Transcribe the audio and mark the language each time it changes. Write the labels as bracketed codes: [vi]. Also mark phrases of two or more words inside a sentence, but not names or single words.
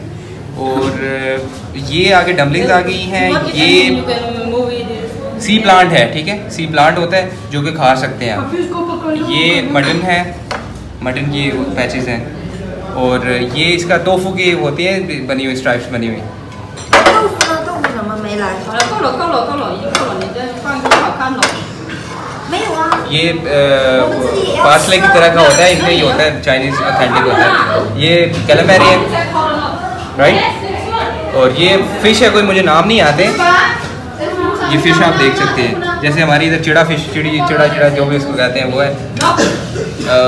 [hi] और ये आगे डम्पलिंग्स आ गई हैं। ये [en] sea plant [hi] है, ठीक है, [en] sea plant [hi] होता है जो कि खा सकते हैं आप। ये मटन है, मटन की पैचेस हैं। और ये इसका तोफू की होती है बनी हुई, स्ट्राइप्स बनी हुई। [zh] 豆腐呢？豆腐怎么没来？好了，够了，够了，够了，已经够了，你这放多好看了。没有啊。 [hi] ये पार्सले की तरह का होता है, इनका ही होता है, [en] Chinese authentic [hi] होता है। ये कैलामेरी है, राइट। और ये फ़िश है, कोई मुझे नाम नहीं आते। ये फ़िश आप देख सकते हैं, जैसे हमारी इधर चिड़ा फिश, चिड़ा जो भी उसको कहते हैं वो है।